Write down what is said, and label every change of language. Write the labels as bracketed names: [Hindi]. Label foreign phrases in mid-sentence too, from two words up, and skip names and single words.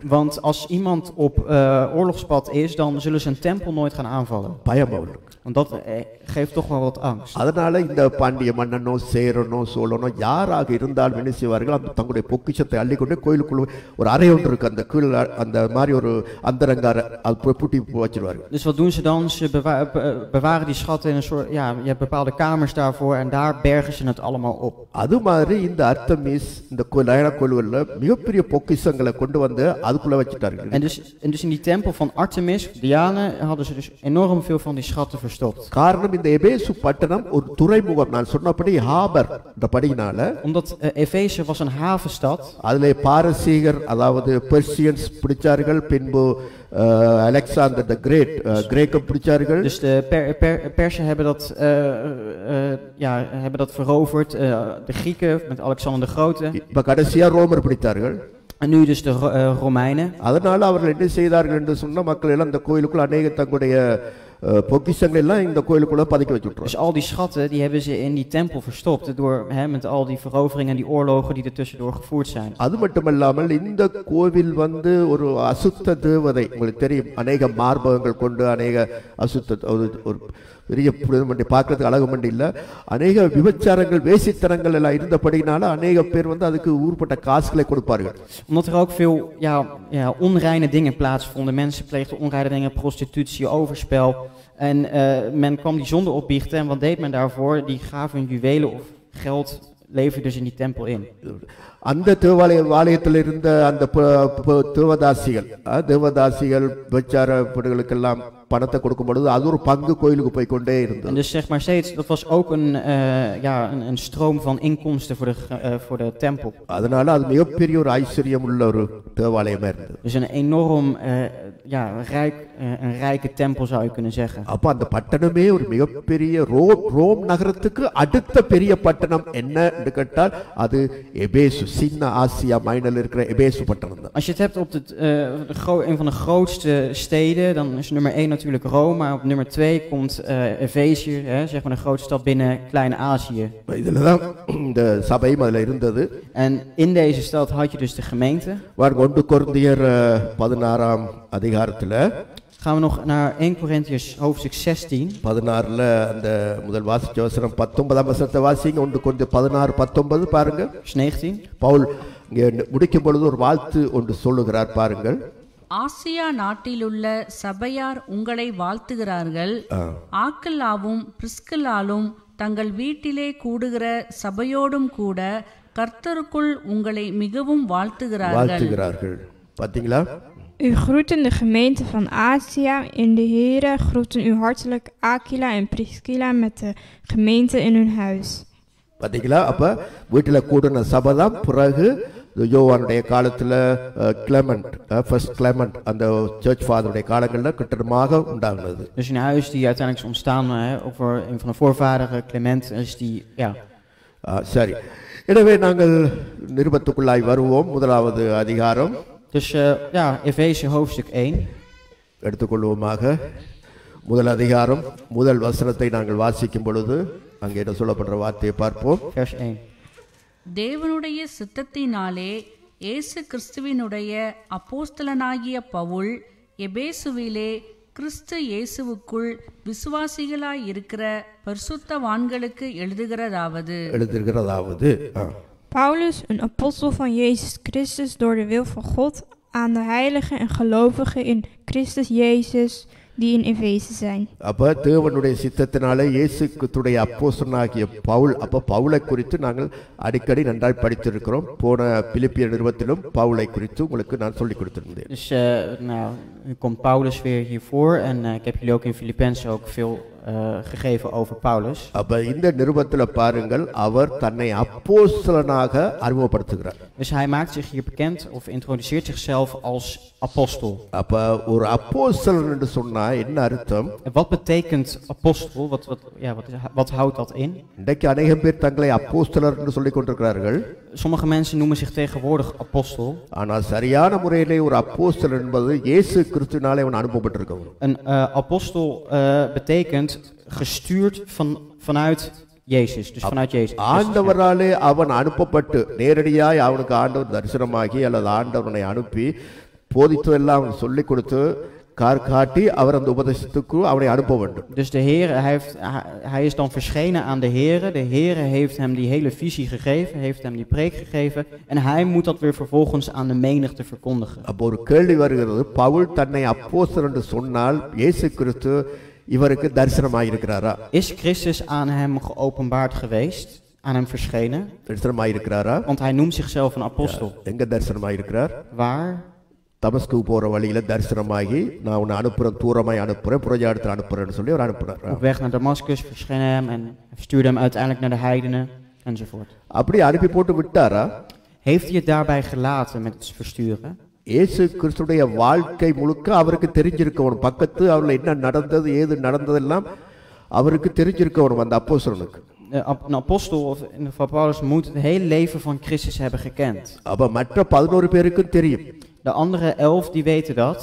[Dutch] want als iemand op oorlogspad is, dan zullen ze een tempel nooit gaan aanvallen. [Tamil] பயம் அவர்களுக்கு. [Dutch] Want dat geeft toch wel wat angst. [Tamil] அதனால இந்த பாண்டிய மன்னனோ சேரனோ சோழனோ யாராக இருந்தாலும் என்ன செய்வார்கள், அந்த தங்களுடைய பொக்கிஷத்தை அள்ளிக்கொண்டு கோயிலுக்குள்ள ஒரு அறை ஒன்று இருக்கு, அந்த கீழ் அந்த மாதிரி ஒரு அந்தரங்கார அது பூட்டி வச்சிருவார்கள். [Dutch] Dus wat doen ze dan? Ze bewaren die schatten in een soort, ja, je hebt bepaalde kamers daarvoor en daar bergen ze het allemaal op. [Tamil] அது மாதிரி இந்த அர்த்தமிஸ் இந்த லயனா கோயில்களில் மிகப்பெரிய பொக்கிஷங்களை கொண்டு வந்து அதுக்குள்ள வச்சுட்டார்கள். [Dutch] En dus in die tempel van Artemis, Diane, hadden ze dus enorm veel van die schatten verstopt. [Tamil] காரணம், இந்த எபேசு பட்டணம் ஒரு துறைமுகம். நான் சொன்னபடி ஹாபர் இந்த படியினால, [Dutch] Omdat Efeze was een havenstad. [Tamil] அதிலே பாரசீகர் அதாவது பெர்சியன்ஸ் பிடிச்சார்கள், பின்பு அலெக்சாண்டர் த கிரேட் கிரேக்கம் பிடிச்சார்கள். [Dutch] Dus de Persen hebben dat veroverd, de Grieken met Alexander de Grote. [Tamil] இப்ப கடைசியா ரோமர் பிடித்தார்கள். [Dutch] En nu dus de Romeinen. [Tamil] அதனால அவர்கள் என்ன செய்தார்கள் என்று சொன்ன, மக்கள் எல்லாம் இந்த கோயிலுக்குள்ள அநேக தங்களுடைய பொக்கிஷங்கள் எல்லாம் இந்த கோயிலுக்குள்ள பதுக்கி வச்சுட்டாங்க. [Dutch] Dus al die schatten die hebben ze in die tempel verstopt door met al die veroveringen en die oorlogen die er tussendoor gevoerd zijn. [Tamil] அது மட்டுமல்லாமல் இந்த கோவில் வந்து ஒரு அசுத்த தேவதை, உங்களுக்கு தெரியும், அநேக மார்பகங்கள் கொண்டு அநேக அசுத்த ஒரு பெரிய பார்க்கறதுக்கு அழகு மண்டி இல்லை, அநேக விபச்சாரங்கள் வேசித்தனங்கள் எல்லாம் இருந்தபடினால அநேக பேர் வந்து அதுக்கு ஊர்பட்ட காசுகளை கொடுப்பார்கள். [Dutch] Omdat er ook veel onreine dingen plaatsvonden. Mensen pleegden onreine dingen, prostitutie, overspel. En men kwam die zonde opbiechten. En wat deed men daarvoor? Die gaven hun juwelen of geld, leverden dus in die tempel in. [Tamil] அந்த தேவாலயத்தில் இருந்த அந்த தேவதாசிகள் விபச்சாரப்படுகளுக்கெல்லாம் பணத்தை கொடுக்கும் பொழுது அது ஒரு பங்கு கோயிலுக்கு போய் கொண்டே இருந்தது. [Dutch] En dus zeg maar steeds, dat was ook een stroom van inkomsten voor de tempel. [Tamil] அதனால அது மிகப்பெரிய ஒரு ஐஸ்வர்யம் உள்ள ஒரு தேவாலயமா இருந்தது. [Dutch] Dus een enorm een rijke tempel zou je kunnen zeggen. [Tamil] அப்ப அந்த பட்டணமே ஒரு மிகப்பெரிய ரோம் நகரத்துக்கு அடுத்த பெரிய பட்டணம் என்ன என்று கேட்டால் அது எபேசு, சின்ன ஆசியா மைனர்ல இருக்கிற எபேசு பட்டணம் தான். [Dutch] Als je het hebt op een van de grootste steden, dan is nummer 1 natuurlijk Rome, maar op nummer 2 komt Efeze, zeg maar de grootste stad binnen Klein-Azië. [Tamil] இதுலதான் இந்த சபையும் அதுல இருந்தது. [Dutch] En in deze stad had je dus de gemeente. [Tamil] வார் 1 கொரிந்தியர் 16ஆம் அதிகாரத்துல [Dutch] Gaan we nog naar 1 Korintiërs hoofdstuk 16. [Tamil] 16ல அந்த முதல் வாசிச்ச வசனம் 19ஆம் வசனத்தை வாசிங்க. 1 கொரிந்தியர் 16:19 பாருங்க. [Dutch] Vers 19. [Tamil] பவுல் இங்கே முடிக்கும் பொழுது ஒரு வாழ்த்து ஒன்று சொல்லுகிறார் பாருங்கள். ஆசியா நாட்டிலுள்ள சபையார் உங்களை வாழ்த்துகிறார்கள். ஆக்கில்லாவும் பிரிஸ்கில்லாலும் தங்கள் வீட்டிலே கூடுகிற சபையோடும் கூட கர்த்தருக்குள் உங்களை மிகவும் வாழ்த்துகிறார்கள். பாத்தீங்களா? [Dutch] U groeten de gemeente van Asia. In de Here groeten u hartelijk Aquila en Priscilla met de gemeente in hun huis. [Tamil] பாத்தீங்களா? அப்ப வீட்டில் கூடின சபை தான் பிறகு யோவானுடைய காலத்துல ஃபர்ஸ்ட் கிளெமெண்ட் அந்த [English] church father-உடைய [Tamil] காலங்களில் கட்டடமாக உண்டாகுனது. [Dutch] Dus een huis die uiteindelijk is ontstaan over een van de voorvaderen Clement is die [Tamil] சரி. எனவே நாங்கள் நிருபத்துக்குள்ளாய் வருவோம். முதலாவது அதிகாரம். [Dutch] Dus Efeze hoofdstuk 1. [Tamil] எடுத்துக்கொள்வோமாக. முதல் அதிகாரம் முதல் வசனத்தை நாங்கள் வாசிக்கும் பொழுது அங்கே என்ன சொல்லப்படுற வார்த்தையை பார்ப்போம். [Dutch] Vers 1. [Tamil] தேவனுடைய சித்தத்தினாலே இயேசு கிறிஸ்துவினுடைய அப்போஸ்தலனாகிய பவுல் எபேசுவிலே கிறிஸ்து இயேசுவுக்குள் விசுவாசிகளாய் இருக்கிற பரிசுத்தவான்களுக்கு எழுதுகிறதாவது [Dutch] Paulus, een apostel van Jezus Christus door de wil van God, aan de heiligen en gelovigen in Christus Jezus, die in Efeze zijn. [Tamil] அப்ப தேவனுடைய சித்தத்தினாலே இயேசு கிறிஸ்துடைய அப்போஸ்தலனாகிய பவுல், அப்ப பவுலை குறித்து நாங்கள் அடிக்கடி நன்றாய் படித்திருக்கிறோம். போன பிலிப்பியர் நிருபத்திலும் பவுலை குறித்து உங்களுக்கு நான் சொல்லிக் கொடுத்திருந்தேன். [Dutch] Dus nu komt Paulus weer hiervoor en ik heb jullie ook in Filippenzen ook veel gegeven over Paulus. [Tamil] அப்ப இந்த நிருபத்துல பாருங்கள், அவர் தன்னை அப்போஸ்தலனாக அறிமுகப்படுத்துகிறார். [Dutch] Dus hij maakt zich hier bekend of introduceert zichzelf als apostel. [Tamil] அப்ப ஒரு அப்போஸ்தலன் என்று சொன்னா என்ன அர்த்தம்? [Dutch] En wat betekent apostel? Wat houdt dat in? [Tamil] இன்றைக்கு அநேகம் பேர் தங்களை அப்போஸ்தலர் என்று சொல்லிக் கொண்டிருக்கிறார்கள். [Dutch] Sommige mensen noemen zich tegenwoordig apostel. [Tamil] ஆனால் சரியான முறையிலே ஒரு அப்போஸ்தலன் என்பது இயேசு கிறிஸ்துவினாலே அவன் அனுப்பப்பட்டிருக்கிறான். [Dutch] Een apostel betekent gestuurd vanuit Jezus, dus vanuit Jezus. [Tamil] ஆண்டவராலே அவன் அனுப்பப்பட்டு நேரடியாய் அவனுக்கு ஆண்டவர் தரிசனமாகி அல்லது ஆண்டவனை அனுப்பி போதித்ததெல்லாம் அவன் சொல்லிக் கொடுத்து காட்டி அவர் அந்த உபதேசத்துக்கு அவனை அனுப்ப வேண்டும். [Dutch] Dus de Heer, hij is dan verschenen aan de Heer. De Heer heeft hem die hele visie gegeven, heeft hem die preek gegeven en hij moet dat weer vervolgens aan de menigte verkondigen. [Tamil] அப்போ ஒரு கேள்வி வருகிறது, பவுல் தன்னை அப்போஸ்தலன் என்று சொன்னால் இயேசு கிறிஸ்து இவருக்கு தரிசனமாயிருக்கிறாரா? [Dutch] Is Christus aan hem geopenbaard geweest, aan hem verschenen? [Tamil] தரிசனமாயிருக்கிறாரா? [Dutch] Want hij noemt zichzelf een apostel. [Tamil] எங்க தரிசனமாயிருக்கிறார்? [Dutch] Waar? [Tamil] தமஸ்கு போற வழியில தரிசனமாகி நான் உன்னை அனுப்புறேன், தூரமாய் அனுப்புறேன், புறஜாதியாருக்கு அனுப்புறேன்னு சொல்லி அவர் அனுப்புறார். [Dutch] Op weg naar Damascus verschenen hem en stuurde hem uiteindelijk naar de heidenen enzovoort. [Tamil] அப்படி அனுப்பி போட்டு விட்டாரா? [Dutch] Heeft hij het daarbij gelaten met het versturen? [Tamil] இயேசு கிறிஸ்துடைய வாழ்க்கை முழுக்க அவருக்கு தெரிஞ்சிருக்கணும். பக்கத்து அவர்ல என்ன நடந்தது ஏது நடந்ததெல்லாம் அவருக்கு தெரிஞ்சிருக்கணும் அந்த அப்போஸ்தலனுக்கு. [Dutch] Een apostel of in de geval Paulus moet het hele leven van Christus hebben gekend. [Tamil] அப்ப மற்ற 11 பேருக்கும் தெரியும். [Dutch] De andere 11 die weten dat.